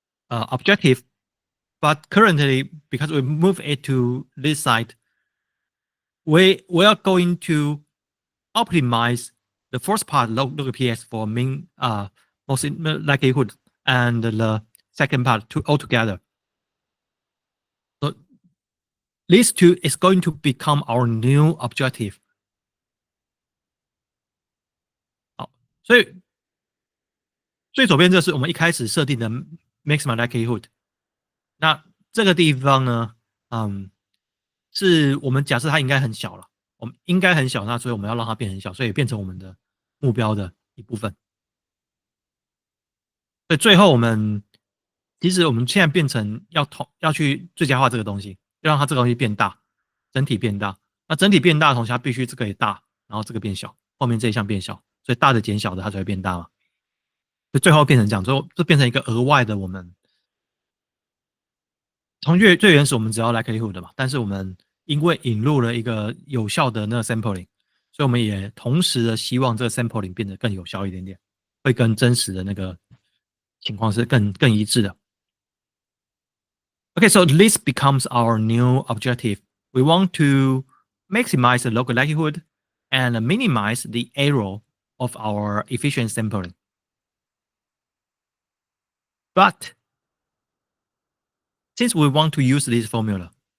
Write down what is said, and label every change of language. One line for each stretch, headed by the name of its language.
English: objective, but currently because we move it to this side, we are going to optimize the first part log px for mean most likelihood and the second part altogether. So these two is going to become our new objective.
Chinese: 好，所以最左边这是我们一开始设定的 maximum likelihood。那这个地方呢，是我们假设它应该很小了，我们应该很小，那所以我们要让它变很小，所以变成我们的目标的一部分。所以最后我们其实我们现在变成要去最佳化这个东西，要让它这个东西变大，整体变大。那整体变大的同时，它必须这个也大，然后这个变小，后面这一项变小，所以大的减小的它才会变大嘛。就最后变成这样，最后这变成一个额外的我们。从最原始我们只要 likelihood 的嘛，但是我们因为引入了一个有效的那个 sampling， 所以我们也同时的希望这个 sampling 变得更有效一点点，会跟真实的那个情况是更一致的。
English: Okay, so this becomes our new objective. We want to maximize the local likelihood and minimize the error of our efficient sampling. But since we want to use this formula,